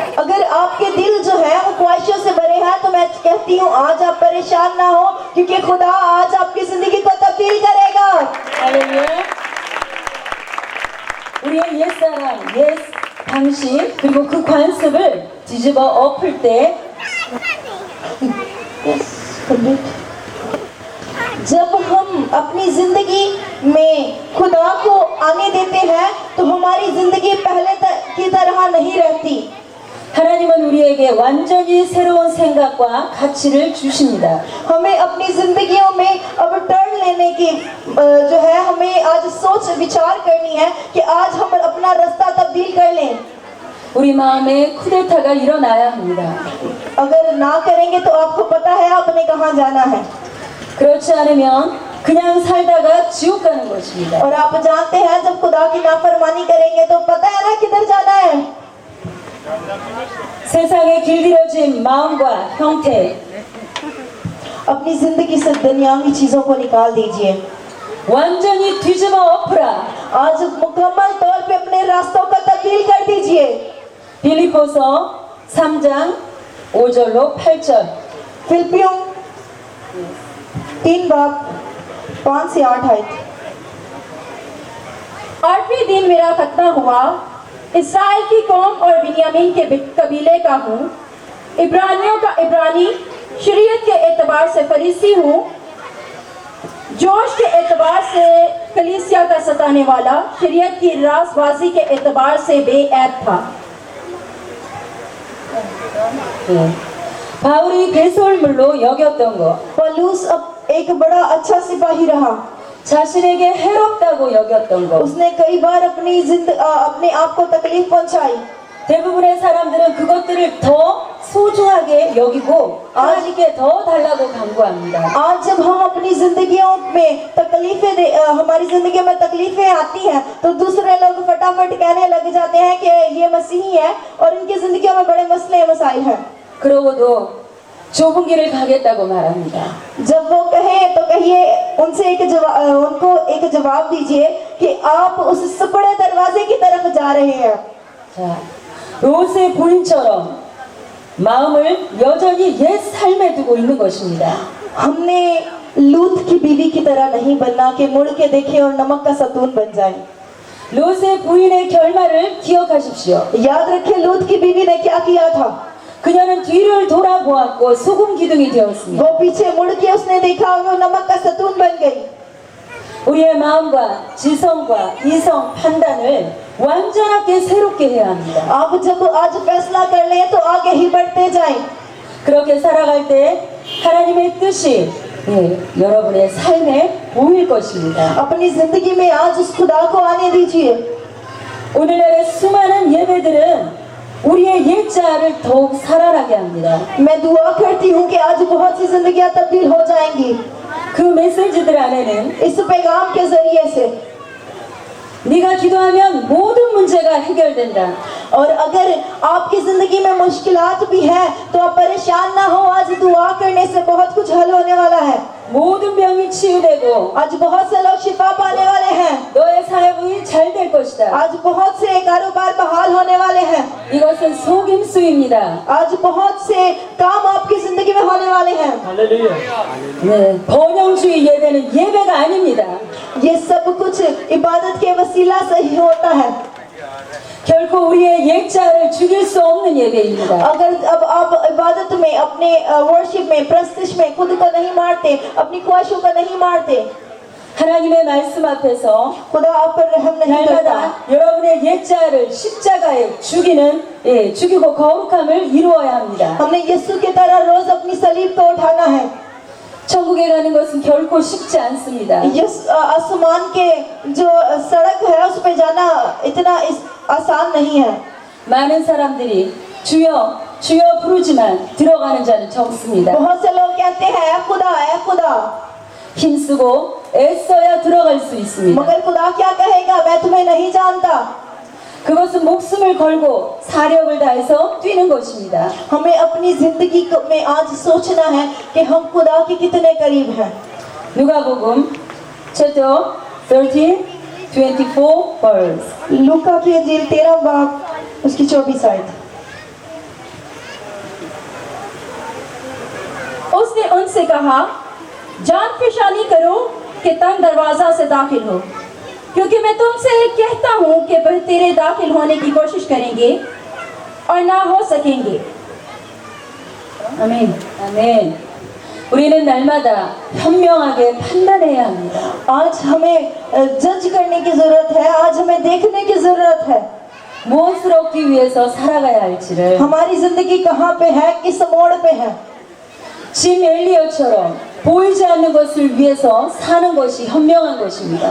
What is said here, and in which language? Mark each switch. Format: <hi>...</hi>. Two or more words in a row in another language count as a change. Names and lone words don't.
<ur>اگر آپ کے دل جو ہے وہ خواہشوں سے بھرے ہیں، تو میں کہتی ہوں آج آپ پریشان نہ ہو، کیونکہ خدا آج آپ کی زندگی کو تبدیل کرے گا.</ur> <ko>할렐루야. 우리의 옛사람, 옛 방식, 그리고 그 관습을 뒤집어 엎을 때</ko> <ur>جب ہم اپنی زندگی میں خدا کو آنے دیتے ہیں، تو ہماری زندگی پہلے کی طرح نہیں رہتی.</ur> <ko>하나님은 우리에게 완전히 새로운 생각과 가치를 주십니다.</ko> <ur>ہمیں اپنی زندگیوں میں اب ٹرن لینے کی جو ہے، ہمیں آج سوچ وچار کرنی ہے کہ آج ہم اپنا راستہ تبدیل کر لیں.</ur> <ko>우리 마음에 쿠데타가 일어나야 합니다.</ko> <ur>اگر نہ کریں گے تو آپ کو پتا ہے آپ نے کہاں جانا ہے,</ur> <ko>그렇지 않으면 그냥 살다가 지옥 가는 것입니다.</ko> <ur>اور آپ جانتے ہیں جب خدا کی نافرمانی کریں گے تو پتا ہے نا کدھر جانا ہے.</ur> <ko>세상에 길들여진 마음과 형태,</ko> <ur>اپنی زندگی سے دنیاوی چیزوں کو نکال دیجیے.</ur> <ko>완전히 뒤집어 엎으라.</ko> <ur>آج مکمل طور پہ اپنے راستوں کو تبدیل کر دیجیے.</ur> <ko>빌립보서 3장 5절로 8절.</ko> <ur>فلپیوں 3 باب 5 سے 8 آیت. 8ویں دن میرا ختنہ ہوا. اسرائیل کی قوم اور بنیامین کے قبیلے کا ہوں. عبرانیوں کا عبرانی، شریعت کے اعتبار سے فریسی ہوں، جوش کے اعتبار سے کلیسیا کا ستانے والا، شریعت کی راستبازی کے اعتبار سے بےعیب تھا.</ur> <ko>바울이 배설물로 여겼던 것,</ko> <ur>پولس اب ایک بڑا اچھا سپاہی رہا.</ur> <ko>자신에게 해롭다고 여겼던 것.</ko> <ur>اس نے کئی بار اپنے آپ کو تکلیف پہنچائی.</ur> <ko>대부분의 사람들은 그것들을 더 소중하게 여기고 하나님께 더 달라고 간구합니다.</ko> <ur>آج جب ہم اپنی زندگیوں میں ہماری زندگی میں تکلیفیں آتی ہیں، تو دوسرے لوگ فٹافٹ کہنے لگ جاتے ہیں کہ یہ مسیحی ہے اور ان کی زندگیوں میں بڑے مسلے مسائل ہیں.</ur> <ko>그러고도 좁은 길을 가겠다고 말합니다.</ko> <ur>جب وہ کہے تو کہیے ان کو ایک جواب دیجیے کہ آپ اس سپڑے دروازے کی طرف جا رہے ہیں.</ur> <ko>자, 롯의 부인처럼 마음을 여전히 옛 삶에 두고 있는 것입니다.</ko> <ur>ہم نے لوط کی بیوی کی طرح نہیں بننا کہ مڑ کے دیکھیں اور نمک کا ستون بن جائے.</ur> <ko>롯의 부인의 결말을 기억하십시오.</ko> <ur>یاد رکھیں لوط کی بیوی نے کیا کیا تھا.</ur> <ko>그녀는 뒤를 돌아보았고 소금 기둥이 되었습니다.</ko> <ur>وہ پیچھے مڑ کے اس نے دیکھا اور وہ نمک کا ستون بن گئی.</ur> <ko>우리의 마음과 지성과 이성 판단을 완전하게 새롭게 해야 합니다.</ko> <ur>آپ جب آج فیصلہ کر لیں تو آگے ہی بڑھتے جائیں.</ur> <ko>그렇게 살아갈 때 하나님의 뜻이 여러분의 삶에 보일 것입니다.</ko> <ur>اپنی زندگی میں آج اس خدا کو آنے دیجیے.</ur> <ko>오늘날의 수많은 예배들은 우리의 옛자를 더욱 살아나게 합니다.</ko> <ur>میں دعا کرتی ہوں کہ آج بہت سی زندگیاں تبدیل ہو جائیں گی</ur> <ko>그 मे시지들 안에는</ko> <ur>اس پیغام کے ذریعے سے.</ur> <ko>네가 기도하면 모든 문제가 해결된다.</ko> <ur>اور اگر آپ کی زندگی میں مشکلات بھی ہیں، تو آپ پریشان نہ ہو، آج دعا کرنے سے بہت کچھ حل ہونے والا ہے.</ur> <ko>모든 병이 치유되고</ko> <ur>آج بہت سے لوگ شفا پانے والے ہیں.</ur> <ko>너의 사역이 잘 될 것이다.</ko> <ur>آج بہت سے کاروبار بحال ہونے والے ہیں.</ur> <ko>이것은 속임수입니다.</ko> <ur>آج بہت سے کام آپ کی زندگی میں ہونے والے ہیں.</ur> <ko>네, 번영주의 예배는 예배가 아닙니다.</ko> <ur>یہ سب کچھ عبادت کے وسیلہ سے ہی ہوتا ہے.</ur> <ko>결코 우리의 옛자를 죽일 수 없는 예배입니다.</ko> <ur>اگر اب آپ عبادت میں، اپنے ورشپ میں، پرستش میں خود کو نہیں مارتے، اپنی خواہشوں کو نہیں مارتے,</ur> <ko>하나님의 말씀 앞에서</ko> <ur>خدا آپ پر رحم نہیں کرتا.</ur> <ko>날마다 여러분의 옛자를 십자가에 죽이고 거룩함을 이루어야 합니다.</ko> <ur>ہم نے یسوع کی طرح روز اپنی صلیب کو اٹھانا ہے.</ur> <ko>천국에 가는 것은 결코 쉽지 않습니다.</ko> <ur>آسمان کے جو سڑک ہے اس پہ جانا اتنا آسان نہیں ہے.</ur> <ko>많은 사람들이 주여 주여 부르지만 들어가는 자는 적습니다.</ko> <ur>بہت سے لوگ کہتے ہیں خدا ہے خدا,</ur> <ko>힘쓰고 애써야 들어갈 수 있습니다.</ko> <ur>مگر خدا کیا کہے گا، میں تمہیں نہیں جانتا.</ur> <ko>그것은 목숨을 걸고 사력을 다해서 뛰는 것입니다.</ko> <ur>ہمیں اپنی زندگی میں آج سوچنا ہے کہ ہم خدا کے کتنے قریب ہیں.</ur> <ko>누가복음 chapter 13, 24 verse.</ko> <ur>لوقا کی انجیل 13 باب اس کی 24 آیت. اس نے ان سے کہا، جان پیشانی کرو کہ تنگ دروازہ سے داخل ہو، کیونکہ میں تم سے کہتا ہوں کہ وہ تیرے داخل ہونے کی کوشش کریں گے اور نہ ہو سکیں گے.</ur> <ko>아멘. 아멘. 우리는 날마다 현명하게 판단해야 합니다.</ko> <ur>آج ہمیں جج کرنے کی ضرورت ہے، آج ہمیں دیکھنے کی ضرورت ہے</ur> <ko>무엇을 얻기 위해서 살아가야 할지를.</ko> <ur>ہماری زندگی کہاں پہ ہے، کس موڑ پہ ہے.</ur> <ko>짐 엘리어처럼 보이지 않는 것을 위해서 사는 것이 현명한 것입니다.</ko>